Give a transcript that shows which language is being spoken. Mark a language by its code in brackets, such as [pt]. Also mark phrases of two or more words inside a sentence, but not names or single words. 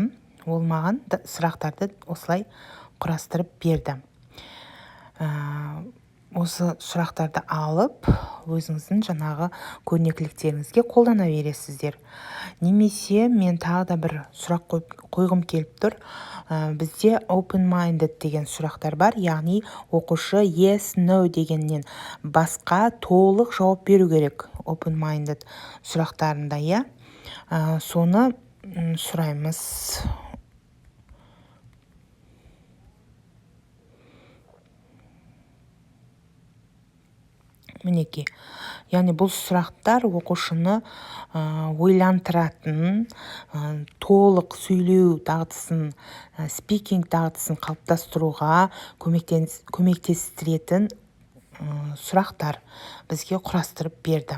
[kk] Ол маған сұрақтарды осылай құрастырып берді. Осы сұрақтарды алып, өзіңіздің жаңағы көрнекіліктеріңізге қолдана бересіздер. Немесе мен тағы да бір сұрақ қойғым келіп тұр. Бізде open-minded деген сұрақтар бар, яғни оқушы [en] yes, no [kk] дегеннен басқа толық жауап беру керек. Open-minded сұрақтарында, иә. Соны сұраймыз. Мінекей. Яғни бұл сұрақтар оқушыны ойлантыратын, толық сөйлеу дағдысын, спикинг дағдысын қалыптастыруға көмектестіретін сұрақтар бізге құрастырып берді.